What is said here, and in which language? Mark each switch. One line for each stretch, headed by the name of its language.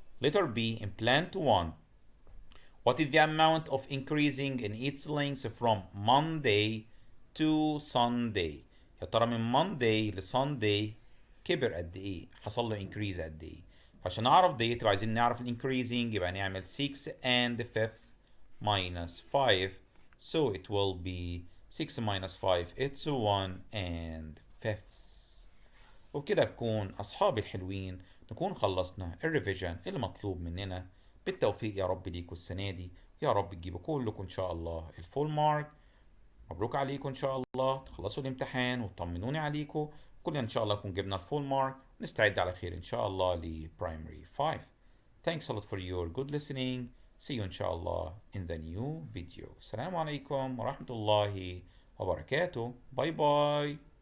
Arabic: لتر بي
English: in plant 1 what is the amount of increasing in its length from Monday to Sunday.
Arabic: يا ترى من Monday ل Sunday كبر قد ايه؟ حصل له increase قد ايه؟ فعشان نعرف ديت عايزين نعرف increasing يبقى نعمل 6 and 5th minus 5
English: so it will be 6 minus 5 it's 1 and 5th.
Arabic: وبكده نكون أصحابي الحلوين نكون خلصنا الريفيجن اللي مطلوب مننا. بالتوفيق يا رب ليكوا السنة دي، يا رب تجيبوا كلكم إن شاء الله الفول مارك. مبروك عليكم إن شاء الله، تخلصوا الامتحان وتطمنوني عليكم. كلنا إن شاء الله نكون جبنا الفول مارك، نستعد على خير إن شاء الله لبرايمري 5.
English: Thanks a lot for your good listening. See you
Arabic: إن شاء الله
English: in the new video.
Arabic: السلام عليكم ورحمة الله وبركاته. باي باي.